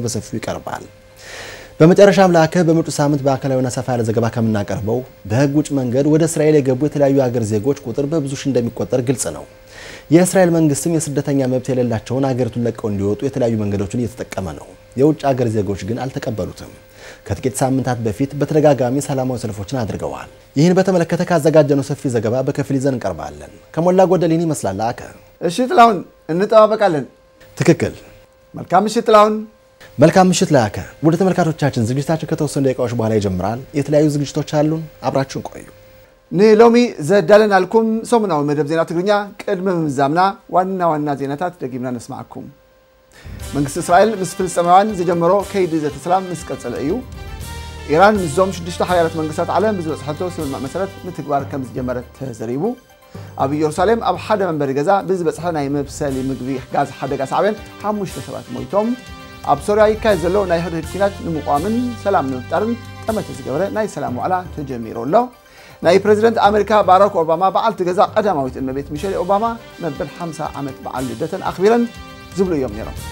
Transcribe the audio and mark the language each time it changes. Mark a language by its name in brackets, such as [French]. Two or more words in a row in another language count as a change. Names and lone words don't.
[Amharic] በሰፊው ይቀርባል። በመጨረሻም ላከ በመጪው ሳምንት በማዕከላዊና ሰፋ ያለ ዘገባ ከምናቀርበው በህግ ውጭ መንገድ ወደ እስራኤል የገቡ የተለያዩ ሀገር ዜጎች ቁጥር በብዙ ሺህ እንደሚቆጠር ግልጽ ነው። የእስራኤል መንግስትም የስደተኛ መብት የሌላቸውን ሀገሪቱን ለቀው እንዲወጡ የተለያዩ መንገዶችን እየተጠቀመ ነው። የውጭ ሀገር ዜጎች ግን አልተቀበሉትም። ከጥቂት ሳምንታት በፊት በተደጋጋሚ ሰላማዊ ሰልፎችን አድርገዋል። ይህን በተመለከተ ካዘጋጀነው ሰፊ ዘገባ በከፊል ይዘን እንቀርባለን። ከሞላ ጎደል ይህን ይመስላል። አከ እሺ ጥላሁን እንጠባበቃለን። ትክክል። መልካም ምሽት ጥላሁን። መልካም ምሽት ላከ። ወደ ተመልካቾቻችን ዝግጅታችን ከተወሰኑ ደቂቃዎች በኋላ ይጀምራል። የተለያዩ ዝግጅቶች አሉን። አብራችሁን ቆዩ። [Tigrinya] ንሎሚ ዘዳለን አልኩም ሰሙናዊ መደብ ዜና ትግርኛ ቅድመ ምዛምና ዋና ዜናታት ደግምና ነስማዓኩም። መንግስት እስራኤል ምስ ፍልስጤማውያን ዝጀመሮ ከይዲ ዘተሰላም ምስ ቀጸለ እዩ። ኢራን ምዞም 6 ሓያላት መንግስታት ዓለም ብዝበጽሐቶ ስምምዕ መሰረት ምትግባር ከም ዝጀመረ ተዘሪቡ። ኣብ ኢየሩሳሌም ኣብ ሓደ መንበሪ ገዛ ብዝበጽሐ ናይ መብሰሊ ምግቢ ጋዝ ሓደጋ ሳዕብን 5 ሰባት ሞይቶም። ኣብ ሶርያ ይካየድ ዘሎ ናይ ሕድሕድ ኩናት ንምቋምን ሰላም ንምፍጣርን ጠመተ ዝገበረ ናይ ሰላም ዋዕላ ተጀሚሩ ኣሎ። ናይ ፕሬዝደንት ኣሜሪካ ባራክ ኦባማ በዓልቲ ገዛ ቀዳማዊት እመቤት ሚሼል ኦባማ መበል 50 ዓመት በዓል ልደተን ኣኽቢረን ዝብሉ እዮም ነይሮም።